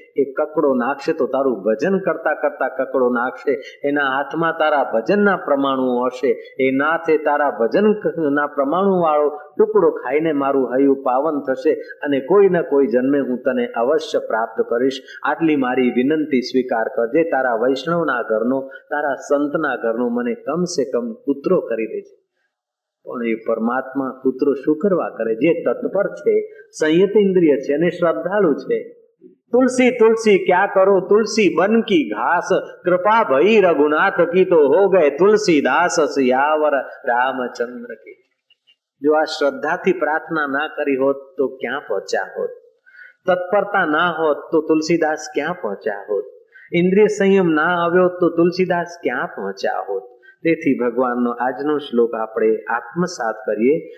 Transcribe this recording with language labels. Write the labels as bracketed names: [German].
[Gujarati] એ કકડો નાખશે તો તારું ભજન કરતા કરતા કકડો નાખશે, એના હાથમાં તારા ભજનના પ્રમાણુ હશે, એ નાથે તારા ભજનના પ્રમાણુ વાળો ટુકડો ખાઈને મારું હૈયું પાવન થશે, અને કોઈ ને કોઈ જન્મે હું તને અવશ્ય પ્રાપ્ત કરીશ. આટલી મારી વિનંતી સ્વીકાર કરજે. તારા વૈષ્ણવના ઘરનો, તારા સંતના ઘરનો મને કમસે કમ પુત્રો કરી દેજે. પણ એ પરમાત્મા પુત્રો શું કરવા કરે? જે તત્પર છે, સંયત ઇન્દ્રિય છે અને શ્રદ્ધાળુ છે. [Hindi] तुलसी तुलसी क्या करो तुलसी बन की घास, कृपा भई रघुनाथ की तो हो गए तुलसीदास सियावर रामचंद्र के. [Gujarati] जो आ श्रद्धाથી પ્રાર્થના ના કરી હોત તો ક્યાં પહોંચ્યા હોત? તત્પરતા ના હોત તો તુલસીદાસ ક્યાં પહોંચ્યા હોત? ઇન્દ્રિય સંયમ ના આવ્યો તો તુલસીદાસ ક્યાં પહોંચ્યા હોત? તેથી ભગવાનનો આજનો શ્લોક આપણે આત્મસાત કરીએ.